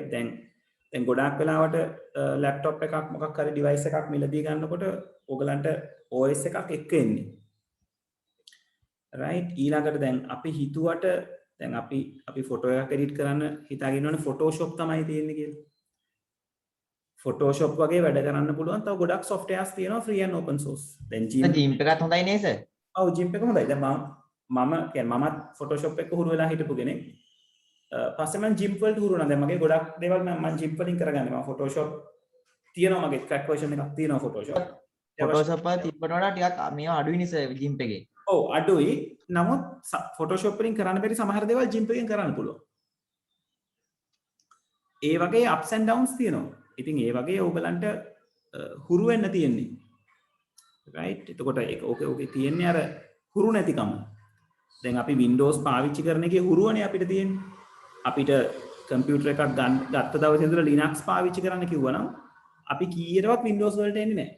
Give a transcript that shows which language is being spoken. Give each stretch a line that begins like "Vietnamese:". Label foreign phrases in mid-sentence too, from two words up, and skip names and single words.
Sinhala: දැන් ගොඩාක් වෙලාවට laptop එකක් මොකක් හරි device එකක් මිලදී ගන්නකොට ඕගලන්ට OS එකක් එක්ක එන්නේ. right? ඊළඟට දැන් අපි හිතුවට දැන් අපි ෆොටෝ එකක් එඩිට් කරන්න හිතාගෙන ඉන්නවනේ Photoshop තමයි තියෙන්නේ කියලා. Photoshop වගේ වැඩ කරන්න පුළුවන් තව ගොඩක් softwares තියෙනවා
English: free and open source.
Sinhala: දැන් GIMP එකත් හොඳයි නේද සර්? ඔව් GIMP එක හොඳයි. දැන් මම කියන්නේ මමත් Photoshop එක හුරු වෙලා හිටපු කෙනෙක්. පස්සේ මම GIMP වලට හුරු වුණා. දැන් මගේ ගොඩක් දේවල් මම GIMP වලින් කරගන්නේ. මම Photoshop තියෙනවා මගේ
English: crack version
Sinhala: එකක් තියෙනවා Photoshop. Photoshop වල තිබ්බට වඩා ටිකක් මේවා අඩුයි නේ සර් GIMP එකේ. ඔව් අඩුයි. නමුත් Photoshop වලින් කරන්න බැරි සමහර දේවල් GIMP එකෙන් කරන්න පුළුවන්. ඒ වගේ
English: ups and downs
Sinhala: තියෙනවා. ඉතින් ඒ වගේ ඕගලන්ට හුරු වෙන්න තියෙන්නේ. right? එතකොට ඒක ඕකේ තියෙන්නේ අර හුරු නැතිකම. දැන් අපි Windows පාවිච්චි කරන එකේ හුරුවනේ අපිට තියෙන්නේ. අපිට කම්පියුටර් එකක් ගත්ත දවසේ ඉඳලා Linux පාවිච්චි කරන්න කිව්වනම් අපි කීයටවත් Windows වලට එන්නේ නැහැ.